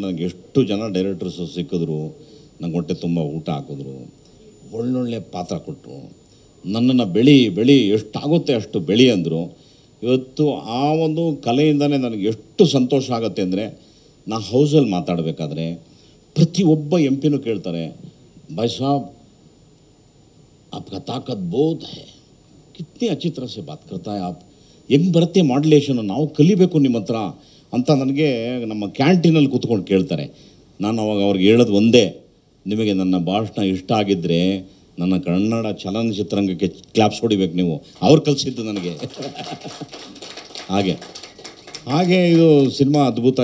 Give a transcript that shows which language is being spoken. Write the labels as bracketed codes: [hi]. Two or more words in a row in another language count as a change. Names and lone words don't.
[kn] ನನಗೆ ಎಷ್ಟು ಜನ ಡೈರೆಕ್ಟರ್ಸು ಸಿಕ್ಕಿದ್ರು, ನಂಗೆ ಹೊಟ್ಟೆ ತುಂಬ ಊಟ ಹಾಕಿದ್ರು, ಒಳ್ಳೊಳ್ಳೆ ಪಾತ್ರ ಕೊಟ್ಟರು, ನನ್ನನ್ನು ಬೆಳಿ ಎಷ್ಟಾಗುತ್ತೆ ಅಷ್ಟು ಬೆಳಿ ಅಂದರು. ಇವತ್ತು ಆ ಒಂದು ಕಲೆಯಿಂದಲೇ ನನಗೆ ಎಷ್ಟು ಸಂತೋಷ ಆಗುತ್ತೆ ಅಂದರೆ, ನಾ ಹೌಸಲ್ಲಿ ಮಾತಾಡಬೇಕಾದ್ರೆ ಪ್ರತಿಯೊಬ್ಬ ಎಂಪಿನೂ ಕೇಳ್ತಾರೆ, [hi] भाई साब आपका ताकत बहुत है, कितनी अच्छी तरह से बात करता है आप, [kn] ಹೆಂಗೆ ಬರುತ್ತೆ ಮಾಡ್ಯುಲೇಷನು, ನಾವು ಕಲಿಬೇಕು ನಿಮ್ಮ ಹತ್ರ ಅಂತ ನನಗೆ ನಮ್ಮ ಕ್ಯಾಂಟೀನಲ್ಲಿ ಕೂತ್ಕೊಂಡು ಕೇಳ್ತಾರೆ. ನಾನು ಅವಾಗ ಅವ್ರಿಗೆ ಹೇಳೋದು ಒಂದೇ, ನಿಮಗೆ ನನ್ನ ಭಾಷಣ ಇಷ್ಟ ಆಗಿದ್ದರೆ ನನ್ನ ಕನ್ನಡ ಚಲನಚಿತ್ರರಂಗಕ್ಕೆ ಕ್ಲಾಪ್ಸ್ ಹೊಡಿಬೇಕು ನೀವು. ಅವ್ರು ಕಲಿಸಿದ್ದು ನನಗೆ. ಹಾಗೆ ಇದು ಸಿನಿಮಾ ಅದ್ಭುತ.